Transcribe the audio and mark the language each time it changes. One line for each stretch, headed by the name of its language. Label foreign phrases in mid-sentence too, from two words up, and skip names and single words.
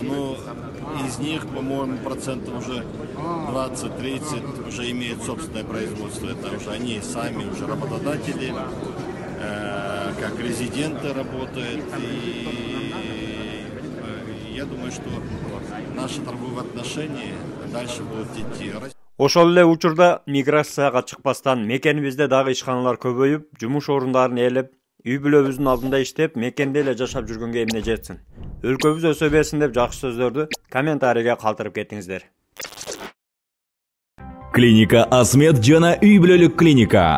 Russian: Но из них, по-моему, процентов уже 20-30 уже имеют собственное производство. Это уже они сами уже работодатели, как резиденты работают, и я думаю, что наши торговые отношения дальше будут идти.
Kyrgyz: Ошол эле учурда миграцияга чыкпастан мекенибизде дагы ишканалар көбөйүп, жумуш орундарын ээлеп, үй бүлөбүздүн алдында иштеп, мекенде эле жашап жүргөнгө эмне жетсин. Өлкөбүз өсө берсин деп жакшы сөздөрдү комментарийге калтырып кетиңиздер. Клиника Асмет жана үй бүлөлүк клиника.